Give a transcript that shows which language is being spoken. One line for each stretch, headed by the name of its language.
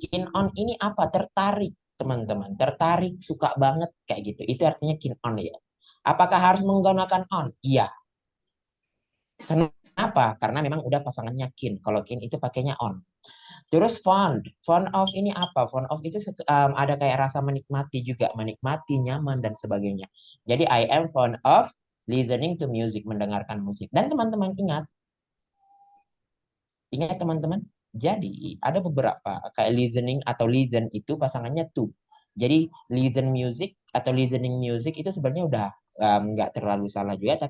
Indonesian: Keen on ini apa? Tertarik teman-teman. Tertarik, suka banget kayak gitu. Itu artinya keen on ya. Apakah harus menggunakan on? Iya. Kenapa? Karena memang udah pasangannya keen. Kalau keen itu pakainya on. Terus fond. Fond of ini apa? Fond of itu ada kayak rasa menikmati juga. Menikmati, nyaman, dan sebagainya.
English: Jadi I am fond of listening to music.
Indonesian: Mendengarkan musik. Dan teman-teman ingat teman-teman. Jadi ada beberapa kayak listening atau listen itu pasangannya to. Jadi listen music atau listening music itu sebenarnya udah nggak terlalu salah juga.